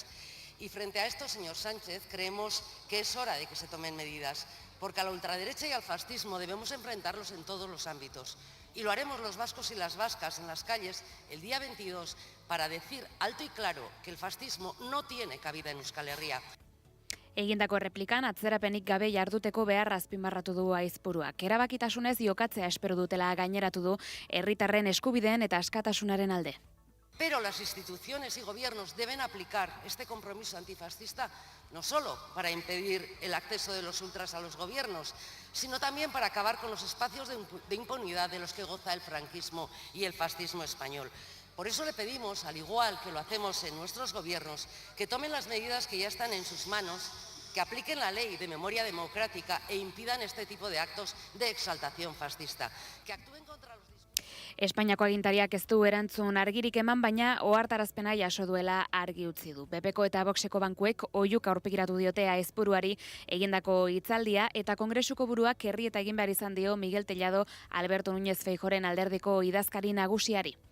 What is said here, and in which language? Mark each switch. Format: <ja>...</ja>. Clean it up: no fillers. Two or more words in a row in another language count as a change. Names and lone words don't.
<es>Y frente a esto, señor Sánchez, creemos que es hora de que se tomen medidas, porque a la ultraderecha y al fascismo debemos enfrentarlos en todos los ámbitos. Y lo haremos los vascos y las vascas en las calles el día 22 para decir alto y claro que el fascismo no tiene cabida en Euskal Herria.</es> <eu>Egindako erreplikan atzerapenik gabe jarduteko beharra azpimarratu du Aizpuruak. Erabakitasunez jokatzea espero dutela gaineratu du herritarren eskubideen eta askatasunaren alde.</eu> <es>Pero las instituciones y gobiernos deben aplicar este compromiso antifascista no solo para impedir el acceso de los ultras a los gobiernos, sino también para acabar con los espacios de impunidad de los que goza el franquismo y el fascismo español. Por eso le pedimos, al igual que lo hacemos en nuestros gobiernos, que tomen las medidas que ya están en sus manos, que apliquen la ley de memoria democrática e impidan este tipo de actos de exaltación fascista, que actúen contra los...</es> <eu>Espainiako agintariak ez du erantzun argirik eman, baina ohartarazpena jaso duela argi utzi du. PPko eta Voxeko bankuek oihuka aurpegiratu diote Aizpuruari egindako hitzaldia eta Kongresuko buruak herri eta egin behar izan dio Miguel Tellado Alberto Núñez Feijóoren alderdiko idazkari nagusiari.</eu>